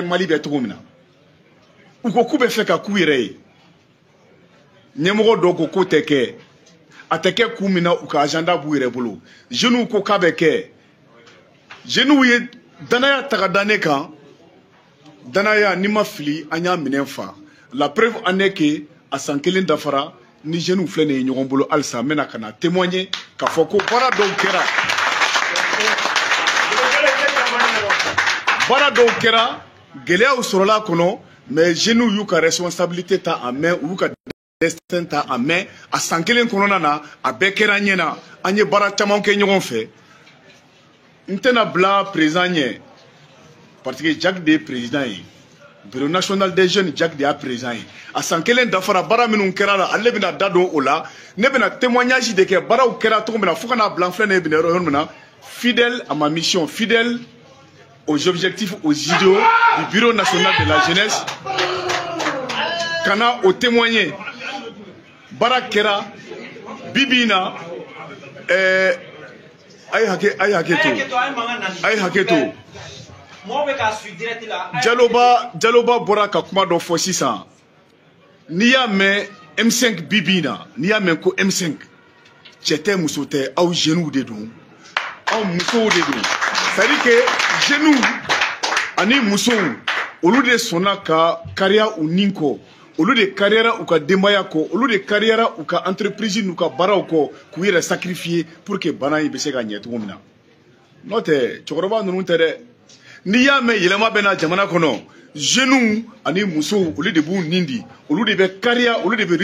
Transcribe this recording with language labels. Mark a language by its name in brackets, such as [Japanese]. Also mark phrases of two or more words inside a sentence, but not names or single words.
[Bambara] Mali bɛ cogo min na u ko k'u bɛ fɛ ka k'u yɛrɛ ye ɲɛmɔgɔ dɔw ko k'o tɛ kɛ a tɛ kɛ kun min na u ka agenda b'u yɛrɛ bolo jeunes ko k'a bɛ kɛ jeunes ye danaya ta ka da ne kan danaya ni ma fili an y'a minɛ fa [French] la preuve en est que [Bambara] a san kelen dafara ni jeunes filɛ nin ye ɲɔgɔn bolo halisa n bɛna ka na témoigner k'a fɔ ko baara dɔw kɛra baara dɔw kɛra gɛlɛyaw sɔrɔla a kɔnɔ mais jeunes y'u ka responsabilité ta [French] en main [Bambara] u y'u ka destin ta [French] en main [Bambara] a san kelen kɔnɔna na a bɛɛ kɛra ɲɛ na an ye baara caman kɛ ɲɔgɔn fɛ n tɛna bila président ɲɛ [French] parce que [Bambara] Jack de ye président ye [French] bureau national des jeunes [Bambara] Jack de y'a président ye a san kelen dafara baara minnu kɛra la ale bɛna da don o la ne bɛna témoignage de kɛ baaraw kɛra cogo min na fo ka n'a bila n filɛ nin ye bɛna yɔrɔ min na [French] fidèle à ma mission fidèle aux objectifs aux idéaux du bureau national de la jeunesse [Bambara] kana o témoigner baara kɛra bibi in na a ye hakɛ to Jaloba bɔra ka kuma dɔ fɔ sisan n'i y'a mɛn M5 bibi in na n'i y'a mɛn ko M5 cɛ tɛ muso tɛ aw jeunes de don aw musow de don [French] c'est à dire que [Bambara] jeunes ani musow olu de sɔnna ka kariya u nin kɔ olu de kariyara u ka denbaya kɔ olu de kariyara u ka entreprise n'u ka baaraw kɔ k'u yɛrɛ sacrifier [French] pour que [Bambara] bana in bɛ se ka ɲɛ cogo min na n'o tɛ cɛkɔrɔba ninnu tɛ dɛ n'i y'a mɛn yɛlɛma bɛ na jamana kɔnɔ jeunes ani musow olu de b'u nin di olu de bɛ kariya olu de bɛ